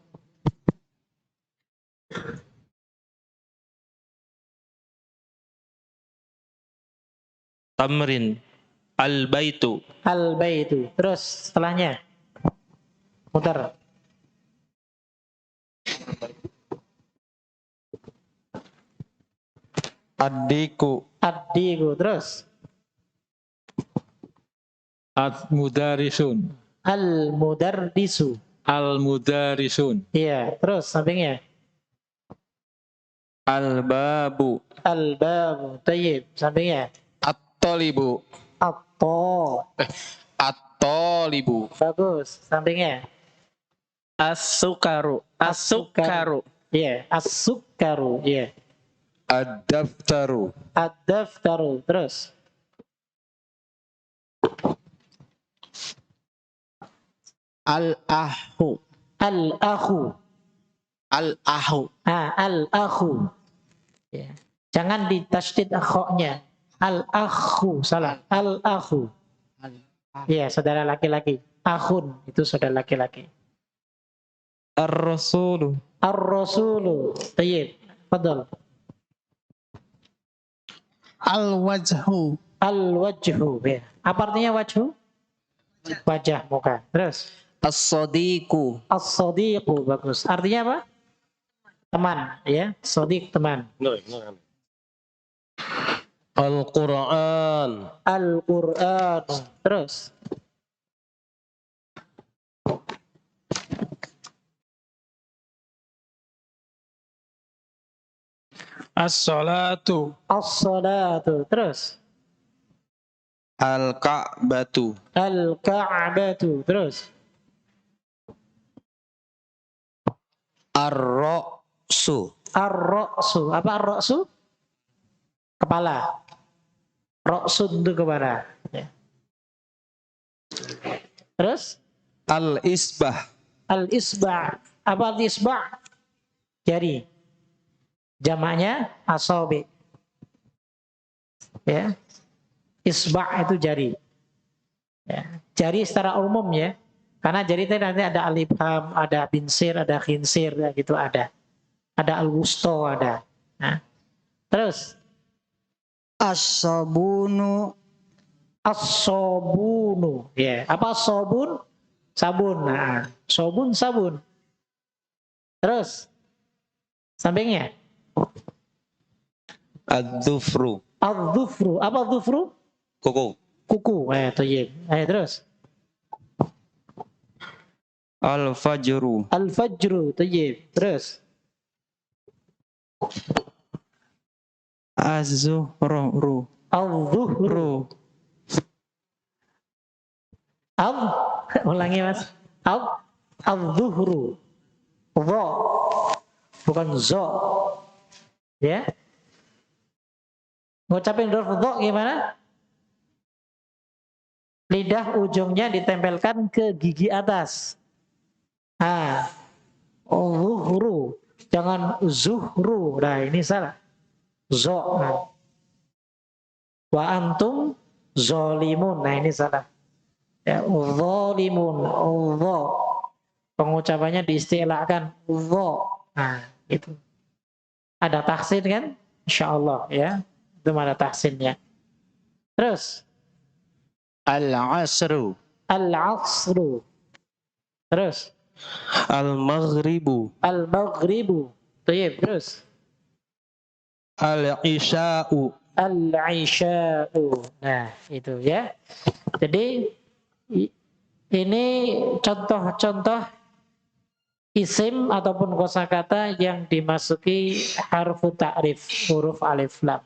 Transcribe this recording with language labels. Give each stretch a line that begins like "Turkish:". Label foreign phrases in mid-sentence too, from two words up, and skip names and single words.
Indonesian: Tamrin. Al-baitu. Al-baitu. Terus setelahnya. Mutar. Addiku. Addiku. Terus. Al-mudarisun. Al-mudarrisu. Al-mudarisun. Iya. Terus sampingnya. Al-babu.
Arabic: الباب طيب.
Indonesian: Sampingnya. At-tolibu. At-to. At-tolibu. Bagus. Sampingnya.
Arabic: السكر السكر.
Indonesian: Iya. As-sukaru. Iya. Ad-daftaru. Ad-daftaru. Terus. Al-ahu. Al-akhu. Al-ahu. Al-akhu. Ya. Jangan ditasydid akhoknya. Al-akhu. Salah. Al-akhu. Iya, saudara laki-laki. Akhun. Itu saudara laki-laki. Ar-rasulu.
Arabic: الرسول طيب فضل.
Indonesian: Al-wajhu. Al-wajhu. Ya. Apa artinya wajhu? Wajah, muka. Terus. As-sadiqu. As-sadiqu. Bagus. Artinya apa? Teman. Ya. Sadiq, teman. Al-Quran. Al-Quran. Terus. As-salatu. As-salatu. Terus. Al-ka'batu. Al-Ka'batu. Terus. Ar-ra'su. Ar-ra'su. Apa ar-ra'su? Kepala. Ra'sun itu kepala. Ya. Terus. Al-isbah. Al-isba'. Apa al-isba'? Jari. Jamaknya asabi. Ya. Isba' itu jari. Ya. Jari secara umum ya. Karena jari itu nanti ada al-ibham, ada binsir, ada khinsir, ya, gitu ada. Ada al-wusto, ada. Nah. Terus. As-sabunu. As-sabunu. Ya. Apa as-sabun? sabun. Nah, sobun sabun. Terus sampingnya Ad-dufru. al-dhufru. Apa dhufru? Kuku. Kuku. Thayyib. Terus Al-fajru.
Arabic: الفجر طيب.
Indonesian: Terus Az-zuhru. al-dhuhru. Ulangi Mas. Al-dhuhru. Dha. Bukan zo. Ya. Ngucapin huruf dha gimana? Lidah ujungnya ditempelkan ke gigi atas. Zuhru. Jangan zuhru. Nah, ini salah. Zo. Nah.
Arabic: وأنتم ظالمون.
Indonesian: Nah, ini salah. Ya, zolimun. Zo. Pengucapannya diistilahkan. Zo. Nah, itu. Ada tahsin kan? Insyaallah ya. Itu ada tahsinnya. Terus Al-asru. al-asru. Terus Al-maghribu. al-maghribu. Baik, terus Al-isya'u. al-isya'u. Nah, itu ya. Jadi ini contoh-contoh isim ataupun kosakata yang dimasuki harfu ta'rif, huruf alif lam.